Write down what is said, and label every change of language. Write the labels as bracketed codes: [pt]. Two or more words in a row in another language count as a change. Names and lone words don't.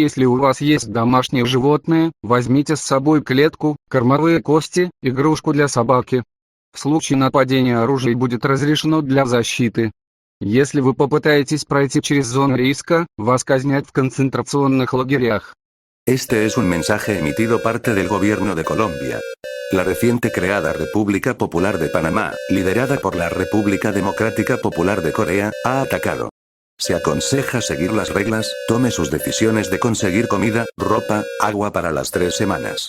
[ru] Если у вас есть домашние животные, возьмите с собой клетку, кормовые кости, игрушку для собаки. В случае нападения оружие будет разрешено для защиты. Если вы попытаетесь пройти через зону риска, вас казнят в концентрационных лагерях. [es] Este es un mensaje emitido parte del gobierno de Colombia. La reciente creada República Popular de Panamá, liderada por la República Democrática Popular de Corea, ha atacado. Se aconseja seguir las reglas, tome sus decisiones de conseguir comida, ropa, agua para las 3 semanas.